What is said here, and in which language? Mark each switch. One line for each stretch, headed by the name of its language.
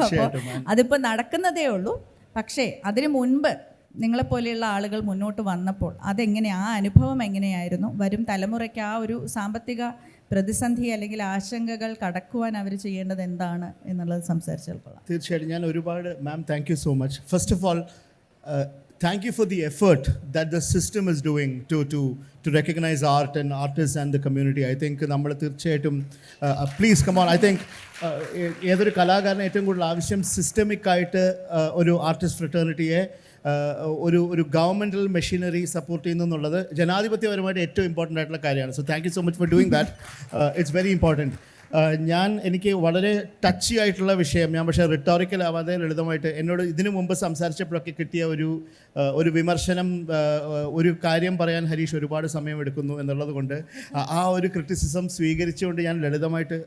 Malayalam: അപ്പോൾ അതിപ്പോൾ നടക്കുന്നതേ ഉള്ളൂ. പക്ഷേ അതിനു മുൻപ് നിങ്ങളെപ്പോലെയുള്ള ആളുകൾ മുന്നോട്ട് വന്നപ്പോൾ അതെങ്ങനെ, ആ അനുഭവം എങ്ങനെയായിരുന്നു, വരും തലമുറയ്ക്ക് ആ ഒരു സാമ്പത്തിക പ്രതിസന്ധി അല്ലെങ്കിൽ ആശങ്കകൾ കടക്കുവാൻ അവർ ചെയ്യേണ്ടത് എന്താണ് എന്നുള്ളത് സംസാരിച്ചാൽ കൊള്ളാം. തീർച്ചയായിട്ടും. ഞാൻ ഒരുപാട് മാം,
English: Thank you so much. First of all thank you for the effort that the system is doing to recognize art and artists and the community. I think
Malayalam: നമ്മൾ തീർച്ചയായിട്ടും
English: please come on.
Malayalam: I think ഏതൊരു കലാകാരന് ഏറ്റവും കൂടുതൽ ആവശ്യം systemic ആയിട്ട് ഒരു artist ഫ്രട്ടേണിറ്റിയെ ഒരു governmental machinery support ചെയ്യുന്നു എന്നുള്ളത് ജനാധിപത്യപരമായിട്ട് ഏറ്റവും ഇമ്പോർട്ടൻ്റ് ആയിട്ടുള്ള കാര്യമാണ്.
English: So thank you so much for doing that. It's very important.
Malayalam: എനിക്ക് വളരെ ടച്ചി ആയിട്ടുള്ള വിഷയം, ഞാൻ പക്ഷേ റിട്ടോറിക്കൽ ആവാതെ ലളിതമായിട്ട് എന്നോട് ഇതിനു മുമ്പ് സംസാരിച്ചപ്പോഴൊക്കെ കിട്ടിയ ഒരു വിമർശനം, ഒരു കാര്യം പറയാൻ ഹരീഷ് ഒരുപാട് സമയമെടുക്കുന്നു എന്നുള്ളത് കൊണ്ട് ആ ഒരു ക്രിറ്റിസിസം സ്വീകരിച്ചുകൊണ്ട് ഞാൻ ലളിതമായിട്ട്,